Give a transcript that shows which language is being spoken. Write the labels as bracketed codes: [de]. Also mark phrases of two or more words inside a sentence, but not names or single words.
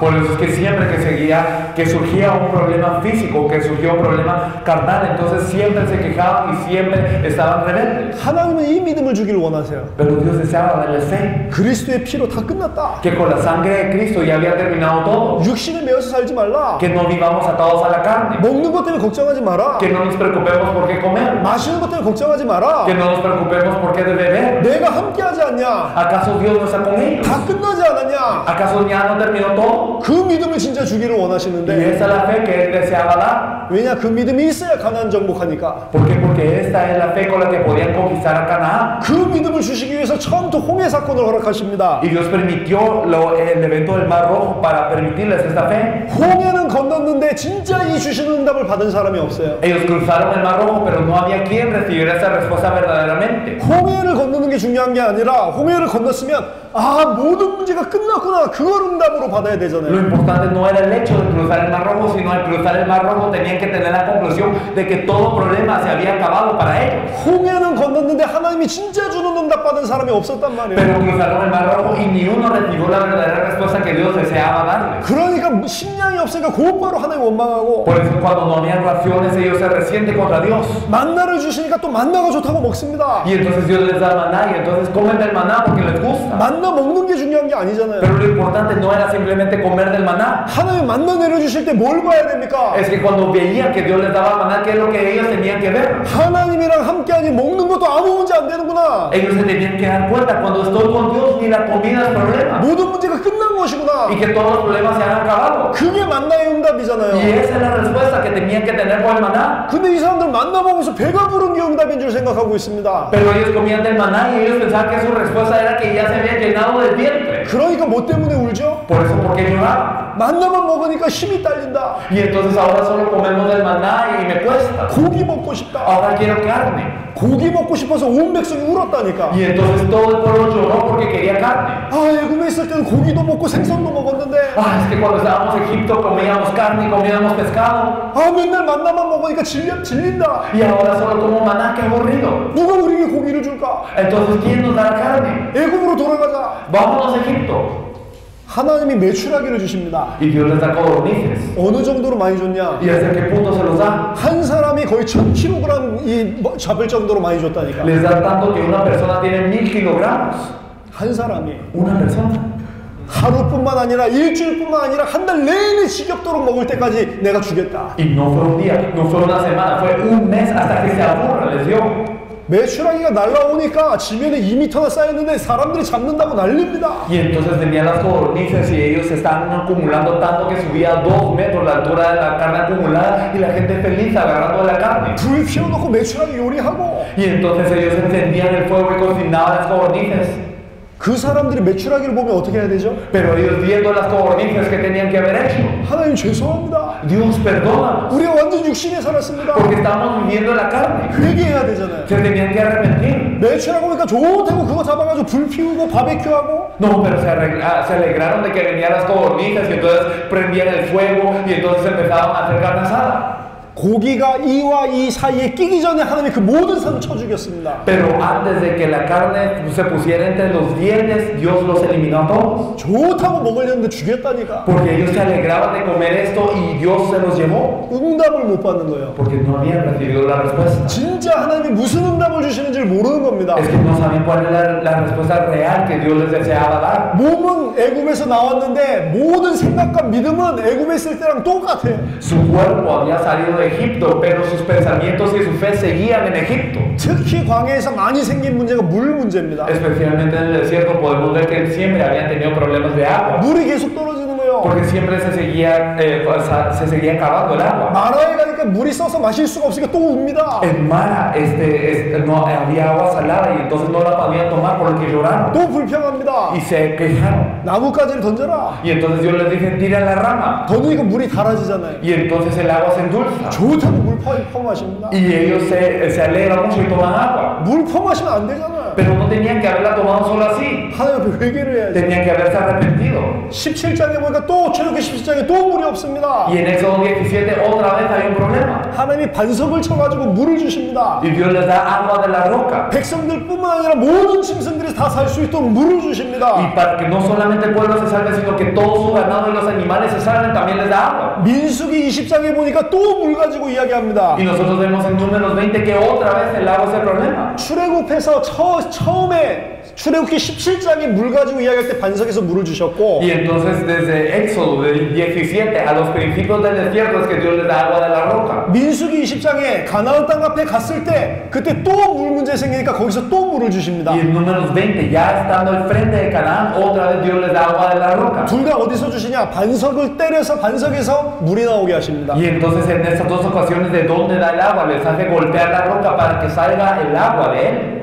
[es] Por eso es que siempre que surgía un problema físico, que surgió un problema carnal, entonces siempre se quejaban y siempre estaban rebeldes. [ko] 하나님은 이 믿음을 주기를 원하세요. [es] Pero Dios deseaba darles fe, [ko] 그리스도의 피로 다 끝났다. [es] que con la sangre de Cristo ya había terminado todo, [ko] 육신에 매여서 살지 말라. [es] que no vivamos atados a la carne, [ko] 먹는 것 때문에 걱정하지 마라. [es] que no nos preocupemos por qué comer, [ko] 마시는 것 때문에 걱정하지 마라. [es] que no nos preocupemos por qué beber. [ko] 내가 함께하지 않냐? [es] ¿Acaso Dios no está con ellos? [ko] 다 끝나지 않았냐? [es] ¿Acaso ya no terminó todo? [ko] 그 믿음을 진짜 주기를 [es] Y [ko] 원하시는데 [es] esa es la fe que Él deseaba dar. [ko] 왜냐? 그 믿음이 있어야 가나안 정복하니까. [es] ¿Por qué? Porque esta es la fe con la que podían conquistar a Canaán. [ko] 그 믿음을 주시기 위해서 처음부터 홍해 사건을 허락하십니다. [es] Y Dios permitió el evento del Mar Rojo para permitirles esta fe. [ko] 홍해는 건넜는데 진짜 이 주시는 응답을 받은 사람이 없어요. [es] Ellos cruzaron el Mar Rojo, pero no había quien recibiera esa respuesta verdaderamente. [ko] 홍해를 건너는 게 중요한 게 아니라 홍해를 건넜으면 아 모든 문제가 끝났구나 그걸 응답으로 받아야 [es] Lo [ko] 되잖아요. [es] importante no era el hecho de cruzar el Mar Rojo, sino al cruzar el Mar Rojo tenían que tener la conclusión de que todo problema se había acabado para ellos. [ko] 홍해는 건넜는데 하나님이 진짜 주는 응답 받은 사람이 없었단 말이에요. [es] Pero cruzaron el Mar Rojo y ni uno recibió la verdadera respuesta que Dios deseaba darles. [ko] 그러니까 식량이 없으니까 곧바로 하나님 원망하고 [es] Por eso cuando no habían raciones ellos se resienten contra Dios. [ko] 만나를 주시니까 또 만나가 좋다고 먹습니다. [es] Y entonces Dios les da maná y entonces comen del maná porque les gusta. [ko] 만나 먹는 게 중요한 게 아니잖아요. [es] Pero lo importante no era simplemente comer del maná. [ko] 하나님 만나 내려주실 때 뭘 봐야 됩니까? [es] Es que cuando veían que Dios les daba maná, ¿qué es lo que ellos tenían que ver? [ko] 하나님이랑 함께하니 먹는 것도 아무 문제 안 되는구나. [es] Ellos se tenían que dar cuenta, cuando estoy con Dios ni la comida es problema. [ko] 모든 문제가 끝난 것이구나. [es] Y que todos los problemas se han acabado. [ko] 그게 만나의 응답이잖아요. [es] Y esa es la respuesta que tenían que tener con el maná. [ko] 근데 이 사람들 만나 먹으면서 배가 부른 게 응답인 줄 생각하고 있습니다. [es] Pero ellos comían del maná y ellos pensaban que su respuesta era que ya se habían llenado del vientre. [ko] 그러니까 뭐 때문에 울죠? [es] Por eso, ¿por qué lloraban? [ko] 만나만 먹으니까 힘이 딸린다. [es] Y entonces ahora solo comemos del maná y me cuesta. [ko] 고기 먹고 싶다. [es] Ahora quiero carne. [ko] 고기 먹고 싶어서 온 백성이 울었다니까. [es] Y entonces todo el pueblo lloró porque quería carne. [ko] 아, 애굽에 있을 때는 고기도 먹고 생선도 먹었는데 [es] Ah, es que cuando estábamos en Egipto comíamos carne y comíamos pescado. [ko] 아, 맨날 만나만 먹으니까 질린다. [es] Y ahora solo como maná, qué aburrido. [ko] 누가 우리에게 고기를 줄까? [es] Entonces, ¿quién nos dará carne? [ko] 애굽으로 돌아가자. [es] Vámonos a Egipto. [ko] 하나님이 메추라기를 주십니다. [es] Y Dios les da codornices. [ko] 어느 정도로 많이 줬냐? [es] ¿Y hasta qué punto se los da? [ko] 한 사람이 거의 1000kg 잡을 정도로 많이 줬다니까. [es] Les da tanto que una persona tiene 1000 kilogramos. [ko] 한 사람이 [es] Una persona. [ko] 하루뿐만 아니라 일주일뿐만 아니라 한 달 내내 지겹도록 먹을 때까지 내가 주겠다. [es] Y no fue un día, no fue una semana, fue un mes hasta que se aburra, les dio. [ko] 메추라기가 날라오니까 지면에 2m나 쌓였는데 사람들이 잡는다고 난립니다. [es] Y entonces venían las codornices y ellos estaban acumulando tanto que subía 2 metros la altura de la carne acumulada y la gente feliz agarrando de la carne. [ko] 불 피워놓고 메추라기 요리하고 [es] Y entonces ellos encendían el fuego y cocinaban las codornices. [ko] 그 사람들이 메추라기를 보면 어떻게 해야 되죠? [es] Pero ellos viendo las codornices que tenían que haber hecho. [ko] 하나님 죄송합니다. [es] Dios perdona. [ko] 우리가 완전 육신에 살았습니다. [es] Porque estábamos viviendo la carne. [ko] 회개해야 되잖아요. [es] Se tenían que arrepentir. [ko] 메추라기 보니까 좋다고 그거 잡아가지고 불 피우고 바베큐하고 [es] No, pero se alegraron de que venían las codornices y entonces prendían el fuego y entonces empezaban a hacer carne asada. [ko] 고기가 이와 이 사이에 끼기 전에 하나님이 그 모든 산을 쳐 죽였습니다. [es] Pero antes de que la carne se pusiera entre los dientes, Dios los eliminó a todos. [ko] 좋다고 먹으려는데 죽였다니까. [es] Porque ellos se alegraban de comer esto y Dios se los llevó. [ko] 응답을 못 받는 거예요. [es] Porque no habían recibido la respuesta. [ko] 진짜 하나님이 무슨 응답을 주시는지를 모르는 겁니다. [es] Es que no sabían cuál era la respuesta real que Dios les deseaba dar. [ko] 몸은 애굽에서 나왔는데 모든 생각과 믿음은 애굽에 있을 때랑 똑같아. [es] Su cuerpo había salido de Egipto, pero sus pensamientos y su fe seguían en Egipto. [ko] 특히 광야에서 많이 생긴 문제가 물 문제입니다. [es] Especialmente en el desierto podemos ver que siempre habían tenido problemas de agua. [ko] 물이 계속 떨어지는 거예요. [es] Porque siempre se seguía acabando el agua. [ko] 마라에 가니까 물이 써서 마실 수가 없으니까 또 웁니다. [es] En Mara no había agua salada y entonces no la podían tomar por lo que lloraron. [ko] 또 불평합니다. [es] Y se quejaron. [ko] 나뭇가지를 던져라. [es] Y entonces Dios les dice, tira la rama. [ko] 던지니까 물이 달아지잖아요. [es] Y entonces el agua se endulza. [ko] 좋다고 물 퍼마십니다. [es] Y ellos se alegran mucho y toman agua. [ko] 물 퍼마시면 안 되잖아요. [es] Pero no tenían que haberla tomado solo así. [ko] 하나님 앞에 회개를 해야지. [es] Tenían que haberse arrepentido. [ko] 17장에 보니까 또 출애굽기 17장에 또 물이 없습니다. [es] Y en Éxodo 17 otra vez hay un problema. [ko] 하나님이 반석을 쳐가지고 물을 주십니다. [es] Y Dios les da agua de la roca. [ko] 백성들뿐만 아니라 모든 짐승들이 다 살 수 있도록 물을 주십니다. [es] Y para que no solamente el pueblo se salve, sino que todo su ganado y los animales se salven, también les da agua. [ko] 민수기 20장에 보니까 또 물 가지고 이야기합니다. [es] Y nosotros vemos en Números 20 que otra vez el agua es el problema. [ko] 출애굽해서 처음에 출애굽기 17장에 물 가지고 이야기할 때 반석에서 물을 주셨고 [es] Y entonces desde Éxodo del 17 a los principios del desierto es que Dios les da agua de la roca. [ko] 민수기 20장에 가나안 땅 앞에 갔을 때 그때 또 물 문제 생기니까 거기서 또 물을 주십니다. [es] Y en Números 20 ya estando al frente de Canaán otra vez Dios les da agua de la roca. [ko] 둘 다 어디서 주시냐? 반석을 때려서 반석에서 물이 나오게 하십니다. [es] Y entonces en estas dos ocasiones de dónde da el agua les hace golpear la roca para que salga el agua de él.